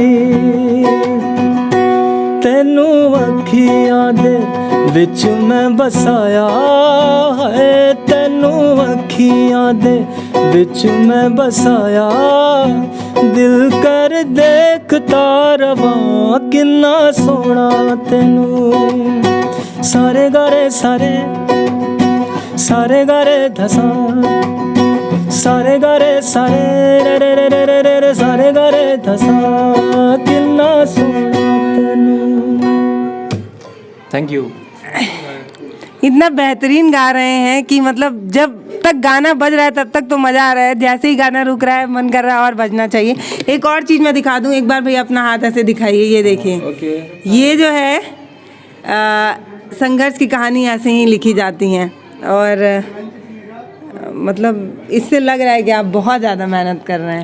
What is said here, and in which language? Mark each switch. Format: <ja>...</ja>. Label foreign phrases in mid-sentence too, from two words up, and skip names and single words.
<pa>ਤੈਨੂੰ ਅੱਖੀਆਂ ਦੇ ਵਿੱਚ ਮੈਂ ਬਸਾਇਆ ਹੈ, ਤੈਨੂੰ ਅੱਖੀਆਂ ਦੇ ਵਿੱਚ ਮੈਂ ਬਸਾਇਆ, ਦਿਲ ਕਰ ਦੇਖਦਾ ਰਵਾਂ, ਕਿੰਨਾ ਸੋਹਣਾ ਤੈਨੂੰ। सारे गारे सारे सारे गारे धसा, सारे गारे सारे रे रे रे रे रे रे सारे गारे धसा, ਕਿੰਨਾ ਸੋਹਣਾ ਤੈਨੂੰ।</pa> <en>thank you.</en> <hi>इतना बेहतरीन गा रहे हैं कि मतलब जब तक गाना बज रहा है तब तक तो मज़ा आ रहा है, जैसे ही गाना रुक रहा है मन कर रहा है और बजना चाहिए। एक और चीज़ मैं दिखा दूँ, एक बार भैया अपना हाथ ऐसे दिखाइए, ये देखिए। ओके। ये जो है संघर्ष की कहानी ऐसे ही लिखी जाती हैं और मतलब इससे लग रहा है कि आप बहुत ज़्यादा मेहनत कर रहे हैं।</hi>